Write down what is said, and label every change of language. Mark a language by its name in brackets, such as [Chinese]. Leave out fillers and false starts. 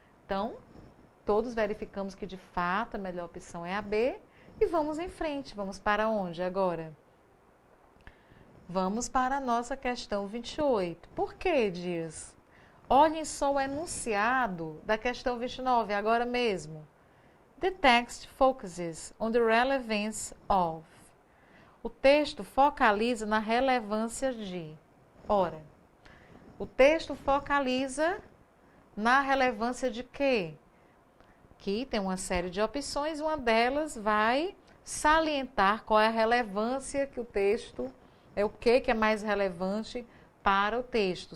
[Portuguese] Então, todos verificamos que de fato a melhor opção é a B e vamos em frente. Vamos para onde agora? Vamos para a nossa questão 28. Por que, Dias? Olhem só o enunciado da questão 29, agora mesmo. [English] The text focuses on the relevance of. [Portuguese] O texto focaliza na relevância de. Ora, o texto focaliza na relevância de quê? Aqui tem uma série de opções, uma delas vai salientar qual é a relevância que o texto, o que é mais relevante para o texto.